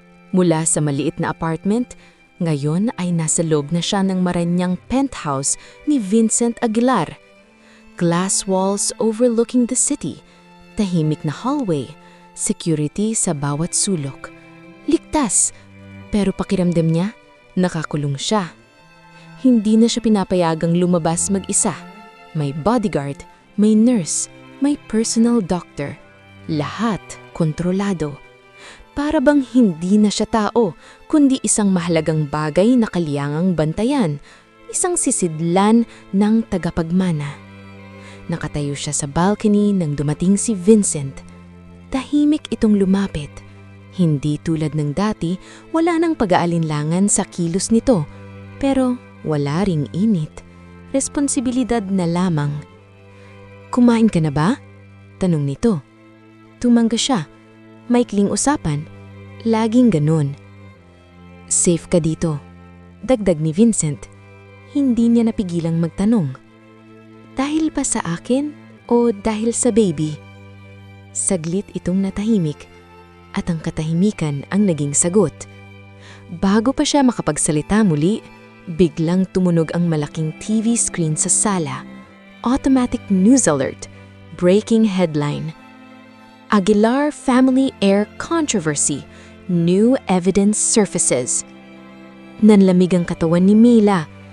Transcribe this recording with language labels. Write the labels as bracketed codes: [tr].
[tl] Mula sa maliit na apartment, ngayon ay nasa loob na siya ng maranyang penthouse ni Vincent Aguilar. [en] Glass walls overlooking the city, [tl] tahimik na hallway, security sa bawat sulok. Ligtas, pero pakiramdam niya, nakakulong siya. Hindi na siya pinapayagang lumabas mag-isa. May bodyguard, may nurse, may personal doctor. Lahat kontrolado. Para bang hindi na siya tao, kundi isang mahalagang bagay na kailangang bantayan, isang sisidlan ng tagapagmana. Nakatayo siya sa balcony nang dumating si Vincent. Tahimik itong lumapit. Hindi tulad ng dati, wala nang pag-aalinlangan sa kilos nito. Pero wala ring init. Responsibilidad na lamang. Kumain ka na ba? Tanong nito. Tumangga siya. Maikling usapan. Laging ganun. Safe ka dito. Dagdag ni Vincent. Hindi niya napigilang magtanong. Dahil pa sa akin o dahil sa baby? Saglit itong natahimik at ang katahimikan ang naging sagot. Bago pa siya makapagsalita muli, biglang tumunog ang malaking TV screen sa sala. [en] Automatic news alert. Breaking headline. Aguilar family heir controversy. New evidence surfaces. [tl] Nanlamig ang katawan ni Mila.